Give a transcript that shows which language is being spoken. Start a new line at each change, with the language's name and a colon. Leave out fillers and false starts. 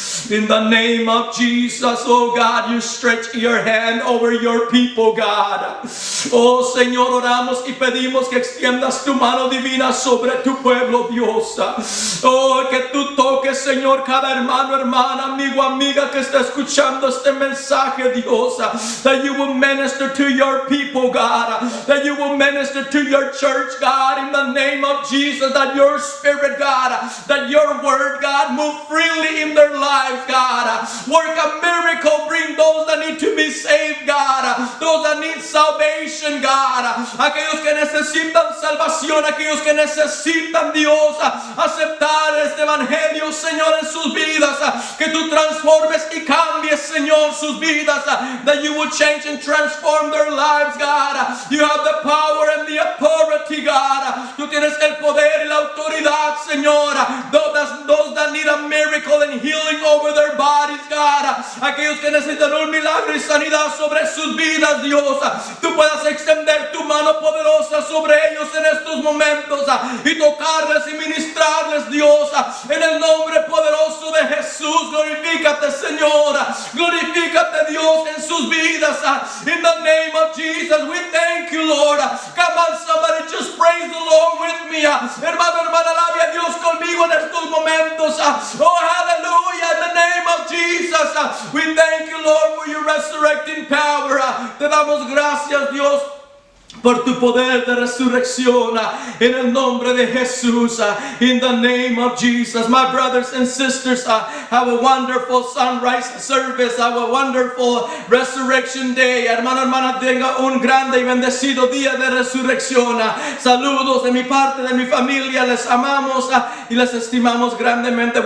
English: In the name of Jesus, oh God, you stretch your hand over your people, God.
Spanish: Oh Señor, oramos y pedimos que extiendas tu mano divina sobre tu pueblo, Dios. Oh, que tú toques, Señor, cada hermano, hermana, amigo, amiga que está escuchando este mensaje, Dios.
English: That you will minister to your people, God. That you will minister to your church, God, in the name of Jesus. That your Spirit, God, that your word, God, move freely in their lives, God. Work a miracle, bring those that need to be saved, God. Those that need salvation, God.
Spanish: Aquellos que necesitan salvación, aquellos que necesitan, Dios, aceptar este evangelio, Señor, en sus vidas. Que tú transformes y cambies, Señor, sus vidas.
English: That you would change and transform their lives, God. You have the power and the authority, God.
Spanish: Tú tienes el poder y la autoridad, Señor.
English: Those that need a miracle and healing over their bodies, God.
Spanish: Aquellos que necesitan un milagro y sanidad sobre sus vidas, Dios. Tú puedas extender tu mano poderosa sobre ellos en estos momentos y tocarles y ministrarles, Dios. En el nombre poderoso de Jesús, glorifícate, Señor. Glorifícate, Dios, en sus vidas.
English: In the name of Jesus, we thank you, Lord. Come on, somebody, just praise the Lord with me.
Spanish: Hermano, hermana, alabe a Dios conmigo en estos momentos.
English: Oh, hallelujah, in the name of Jesus. We thank you, Lord, for your resurrecting power.
Spanish: Te damos gracias, Dios, por tu poder de resurrección, en el nombre de Jesús,
English: in the name of Jesus. My brothers and sisters, have a wonderful sunrise service, have a wonderful resurrection day.
Spanish: Hermano, hermana, tenga un grande y bendecido día de resurrección. Saludos de mi parte, de mi familia, les amamos y les estimamos grandemente.